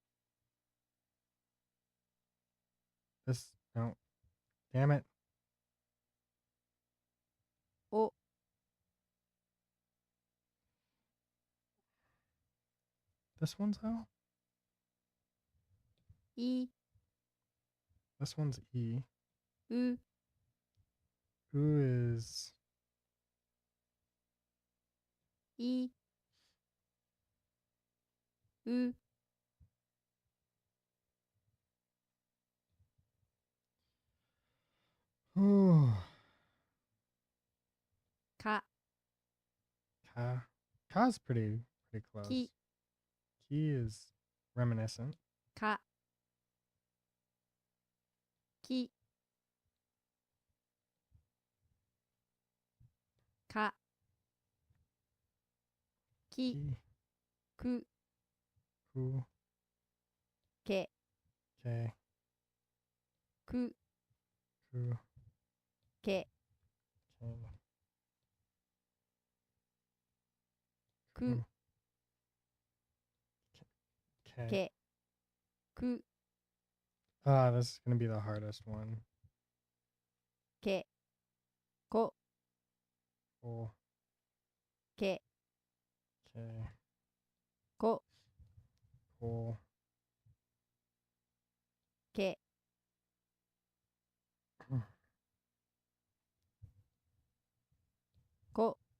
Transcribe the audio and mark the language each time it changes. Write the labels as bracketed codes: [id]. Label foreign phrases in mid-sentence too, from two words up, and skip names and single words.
[en] This no. Damn it. O. This one's O? I. This one's E. U. U is I. U. Ka. Ka. Ka's pretty close. Ki. Ki is reminiscent. Ka. Ki. Ka. Ki. Ki. Ku. Ku. Ke. K. Ku. Ku. Ke. K. Ku. K. Ke. Ku. This is gonna be the hardest one. Ke. Ko. Ko. Ke. K. Ko. Ko. Ke. Ko.